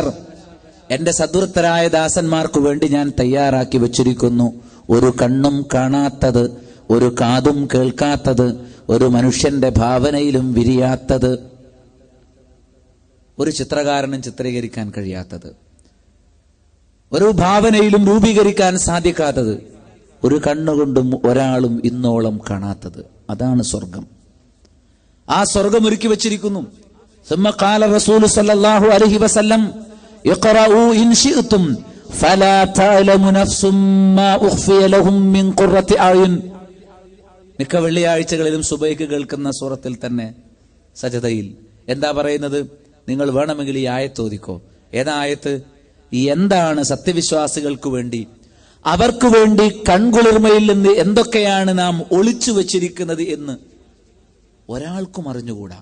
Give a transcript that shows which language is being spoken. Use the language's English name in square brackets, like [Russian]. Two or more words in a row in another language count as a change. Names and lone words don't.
[Malayalam] എന്റെ സദ്വൃത്തരായ ദാസന്മാർക്കു വേണ്ടി ഞാൻ തയ്യാറാക്കി വെച്ചിരിക്കുന്നു ഒരു കണ്ണും കാണാത്തത്, ഒരു കാതും കേൾക്കാത്തത്, ഒരു മനുഷ്യന്റെ ഭാവനയിലും വിരിയാത്തത്, ഒരു ചിത്രകാരനും ചിത്രീകരിക്കാൻ കഴിയാത്തത്, ഒരു ഭാവനയിലും രൂപീകരിക്കാൻ സാധിക്കാത്തത്, ഒരു കണ്ണുകൊണ്ടും ഒരാളും ഇന്നോളം കാണാത്തത്. അതാണ് സ്വർഗം. ആ സ്വർഗം ഒരുക്കി വെച്ചിരിക്കുന്നു. [Arabic] ثم قال رسول صلى الله عليه وسلم اقرؤوا إن شئتم فلا تعلم نفس ما أخفي لهم من قرة أعين. [Malayalam] മിക്ക വെള്ളിയാഴ്ചകളിലും സുബൈക്ക് കേൾക്കുന്ന സൂറത്തിൽ തന്നെ സജദയിൽ എന്താ പറയുന്നത്? നിങ്ങൾ വേണമെങ്കിൽ ഈ ആയത്ത് ഓതിക്കോ. ഏതാ ആയത്ത്? എന്താണ് സത്യവിശ്വാസികൾക്ക് വേണ്ടി, അവർക്ക് വേണ്ടി കൺകുളിർമയിൽ നിന്ന് എന്തൊക്കെയാണ് നാം ഒളിച്ചു വെച്ചിരിക്കുന്നത് എന്ന് ഒരാൾക്കും അറിഞ്ഞുകൂടാ.